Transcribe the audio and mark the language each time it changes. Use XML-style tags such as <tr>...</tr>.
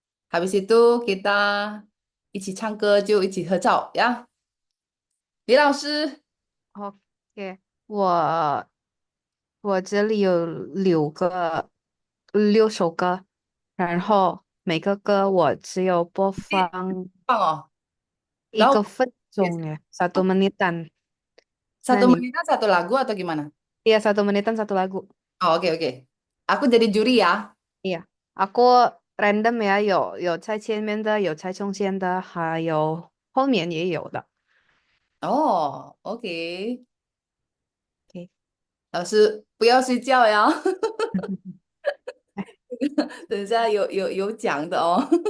<id>Habis itu kita</id> <zh>一起唱歌就一起合照呀。李老师， OK，我这里有6首歌，然后每个歌我只有播放棒哦。然后 1分钟</zh> <id>ya, 1 menitan. Nah satu nih, menit satu lagu atau gimana? iya 1 menitan satu lagu. Oh, oke oke. Aku jadi juri ya. Iya, aku random ya,</id> <zh>有猜前面的，有猜中间的，还有后面也有的。哦，OK。 OK，老师不要睡觉呀，等一下有奖的哦。</zh>